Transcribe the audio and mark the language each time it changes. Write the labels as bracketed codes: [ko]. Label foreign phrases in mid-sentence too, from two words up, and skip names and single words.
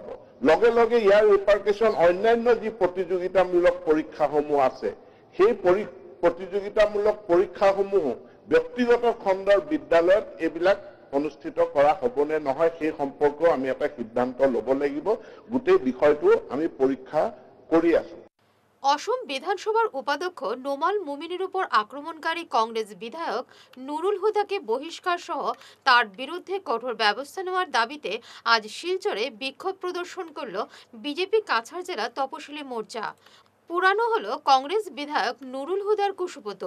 [as] লগে লগে ইয়াৰ ৰিপাৰ্কেশ্যন অন্যান্য যি প্ৰতিযোগিতামূলক পৰীক্ষাসমূহ আছে, সেই প্ৰতিযোগিতামূলক পৰীক্ষাসমূহ ব্যক্তিগত খণ্ডৰ বিদ্যালয়ত এইবিলাক অনুষ্ঠিত কৰা হ'বনে নহয় সেই সম্পৰ্কেও আমি এটা সিদ্ধান্ত ল'ব লাগিব। গোটেই বিষয়টো আমি পৰীক্ষা কৰি আছো। [bn] অসম বিধানসভার উপাধ্যক্ষ নোমাল মুমিনের উপর আক্রমণকারী কংগ্রেস বিধায়ক নুরুল হুদাকে বহিষ্কার সহ তার বিরুদ্ধে কঠোর ব্যবস্থা নেওয়ার দাবিতে আজ শিলচরে বিক্ষোভ প্রদর্শন করল বিজেপি কাছাড় জেলা তপশিলি মোর্চা। পুরানো হলো কংগ্রেস বিধায়ক নুরুল হুদার কুশপুতল।